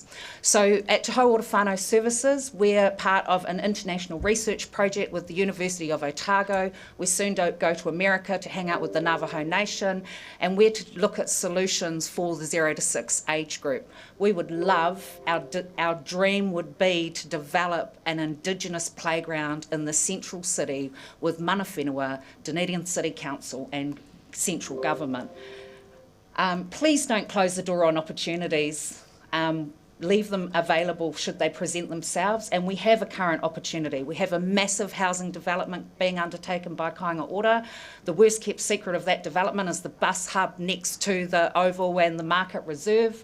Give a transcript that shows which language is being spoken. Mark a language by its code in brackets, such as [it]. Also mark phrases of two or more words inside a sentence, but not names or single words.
[en] So at Te Hauora Whānau Services, we're part of an international research project with the University of Otago. We soon go to America to hang out with the Navajo Nation, and we're to look at solutions for the 0 to 6 age group. We would love, our dream would be to develop an Indigenous playground in the central city with [mi] mana whenua, [en] Dunedin City Council and central government. Please don't close the door on opportunities. Leave them available should they present themselves. And we have a current opportunity. We have a massive housing development being undertaken by Kāinga Ora. The worst kept secret of that development is the bus hub next to the Oval and the Market Reserve.